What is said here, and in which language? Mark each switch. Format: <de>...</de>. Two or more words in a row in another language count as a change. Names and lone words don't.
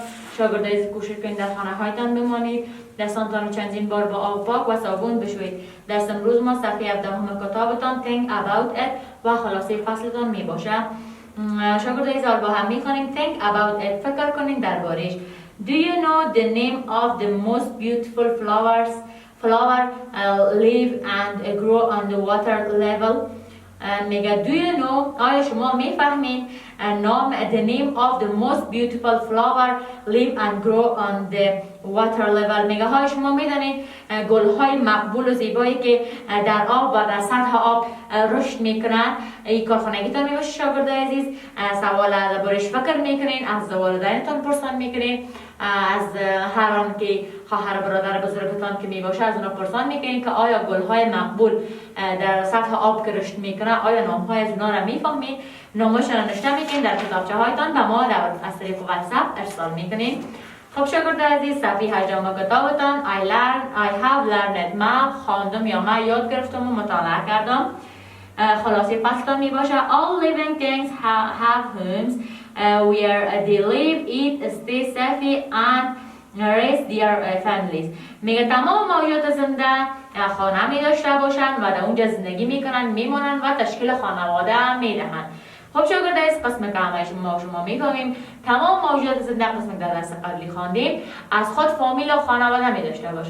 <fa>شاگردای کوشش کنید در خانه هایتان بمانید، دستانتان چندین بار با آب پاک و صابون بشویید. درس امروز ما صفحه 17 کتابتان</fa> <en>Think About It</en> <fa>و خلاصه فصلتان می باشه. شاگردای زال با هم میخوانیم</fa> <en>Think About It.</en> <fa>فکر کنین دربارش.</fa> <en>Do you know the name of the most beautiful flower live and grow on the water level? میگه do you know،</en> <fa>آیا شما میفهمین نام</fa> <en>the name of the most beautiful flower live and grow on the water level؟</en> <fa>میگه های شما میدانید گلهای مقبول و زیبایی که در آب و در سطح آب رشد میکنن. این کارخانگیتان میباشه شاگردای عزیز. سوال دربارش فکر میکنین، از والدینتان پرسان میکنین، از هر آن که خواهر برادر بزرگتان که میباشه از اونا پرسان میکنین که آیا گلهای مقبول در سطح آب که رشد میکنه آیا نامهای از اونا را میفهمین؟ نامش را نوشته میکنین در کتابچه هایتان و ما از طریق واتساپ ارسال میکنین. خب شاگرد عزیز صفحه 18 کتابتان</fa> <en>I have learned،</en> <fa>ما خواندم یا ما یاد گرفتم و مطالعه کردم. خلاصه فصلتان می باشه</fa> <en>All living things have homes where they live, eat, stay safe and raise their families.</en> <fa>میگه تمام موجودات زنده خانه می داشته باشند و در اونجا زندگی میکنن، میمونن و تشکیل خانواده میدهن. خب شاگرد عزیز قسم که همه شما میفهمیم تمام موجودات زنده قسم در درس قبلی خواندیم از خود فامیل و خانواده می داشته باشه.</fa>